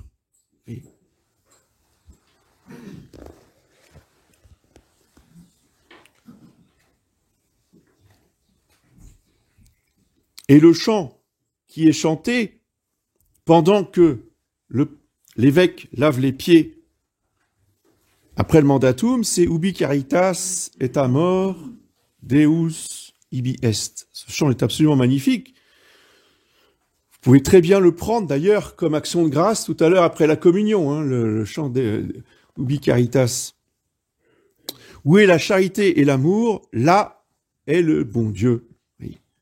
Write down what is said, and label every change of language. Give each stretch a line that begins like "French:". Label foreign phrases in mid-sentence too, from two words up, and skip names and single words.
French: Oui. Et le chant qui est chanté pendant que l'évêque lave les pieds après le mandatum, c'est
Latin: Ubi caritas et amor Deus ibi est.
French: Ce chant est absolument magnifique. Vous pouvez très bien le prendre d'ailleurs comme action de grâce tout à l'heure après la communion, le chant Ubi caritas. Où est la charité et l'amour? Là est le bon Dieu. Oui.